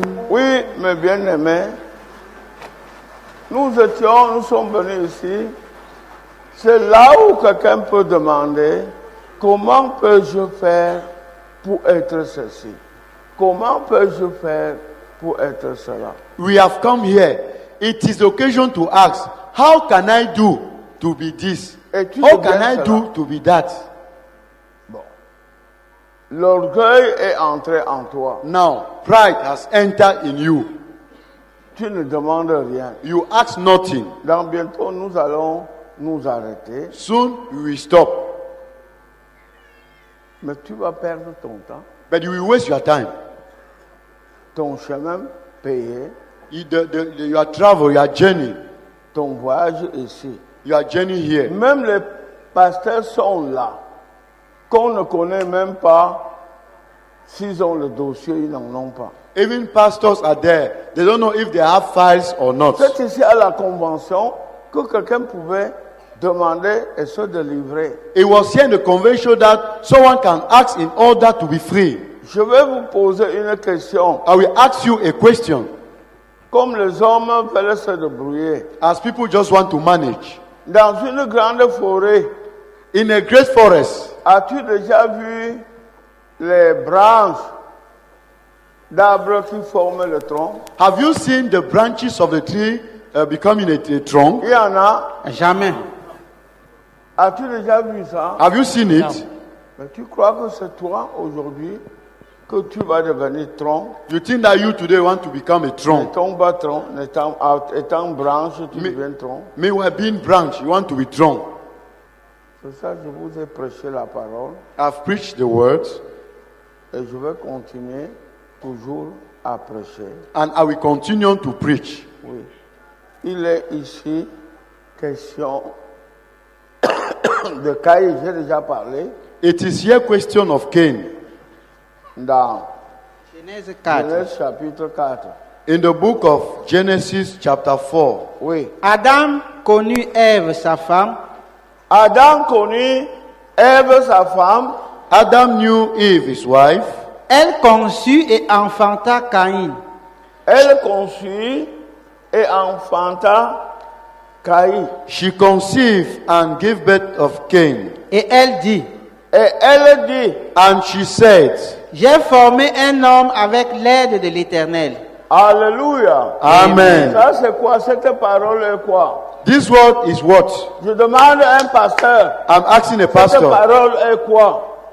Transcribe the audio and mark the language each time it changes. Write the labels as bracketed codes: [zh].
[fr] Oui, mes bien-aimés, nous sommes venus ici. C'est là où quelqu'un peut demander, comment peux-je faire pour être ceci? Comment peux-je faire pour être cela? [en] We have come here. It is the occasion to ask, how can I do to be this? How can I do to be that? [fr] Bon. L'orgueil est entré en toi. [en] Now, pride has entered in you. [fr] Tu ne demandes rien. [en] You ask nothing. [fr] Dans bientôt, nous allons nous arrêter. [en] Soon, we will stop. [fr] Mais tu vas perdre ton temps. [en] But you will waste your time. [fr] Ton chemin payé. [en] Your travel, your journey. [fr] Ton voyage ici. [en] Your journey here. [fr] Même les pasteurs sont là. Qu'on ne connaît même pas s'ils ont le dossier, ils n'en ont pas. [en] Even pastors are there. They don't know if they have files or not. [fr] C'est ici à la convention que quelqu'un pouvait demander et se délivrer. [en] It was here in the convention that someone can ask in order to be free. [fr] Je vais vous poser une question. [en] I will ask you a question. [fr] comme les hommes veulent se débrouiller. [en] as people just want to manage. [fr] Dans une grande forêt, [en] In a great forest, [fr] as-tu déjà vu les branches d'arbres qui forment le tronc? [en] have you seen the branches of the tree becoming a trunk? [fr] Il y en a. Jamais. As-tu déjà vu ça? [en] Have you seen it? [fr] Mais tu crois que c'est toi aujourd'hui que tu vas devenir tronc? [en] You think that you today want to become a trunk? [fr] N'étant pas tronc, étant branche, tu deviens tronc. [en] Meanwhile, being branch, you want to be trunk. [fr] C'est ça que je vous ai prêché la parole [en] I've preached the word, [fr] et je vais continuer toujours à prêcher. [en] and I will continue to preach. [fr] Oui. Il est ici question de Caïn, j'ai déjà parlé, [en] It is here question of Cain. [fr] dans Genèse 4. Genèse chapitre 4. [en] In the book of Genesis chapter 4, [fr] Oui. Adam connut Ève, sa femme, Adam connut Ève, sa femme. [en] Adam knew Eve, his wife. [fr] elle conçut et enfanta Caïn. Elle conçut et enfanta Caïn. [en] She conceived and gave birth of Cain. [fr] Et elle dit, Et elle dit, [en] And she said, [fr] j'ai formé un homme avec l'aide de l'Éternel. Alléluia. Amen. Ça c'est quoi? Cette parole est quoi? [en] This word is what? [fr] Je demande à un pasteur. [en] I'm asking a [fr] Cette [en] pastor. [fr] parole est quoi?